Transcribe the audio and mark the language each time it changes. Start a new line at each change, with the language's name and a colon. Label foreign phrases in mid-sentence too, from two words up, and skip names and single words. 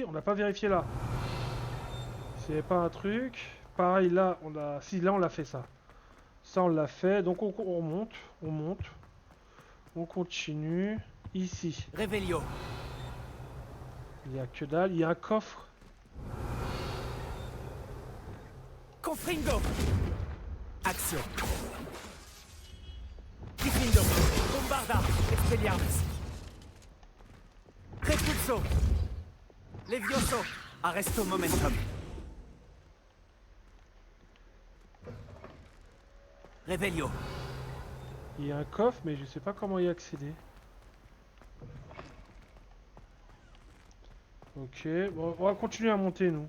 French: On n'a pas vérifié là. C'est pas un truc. Pareil là, on a. Si là on l'a fait ça. Ça on l'a fait. Donc on remonte. On monte. On continue. Ici. Réveillon. Il n'y a que dalle. Il y a un coffre. Confringo. Action. Diffindo. Bombarda. Expelliarmus. Repulso. Levioso. Arresto momentum. Réveillon. Il y a un coffre, mais je sais pas comment y accéder. Ok, bon, on va continuer à monter nous.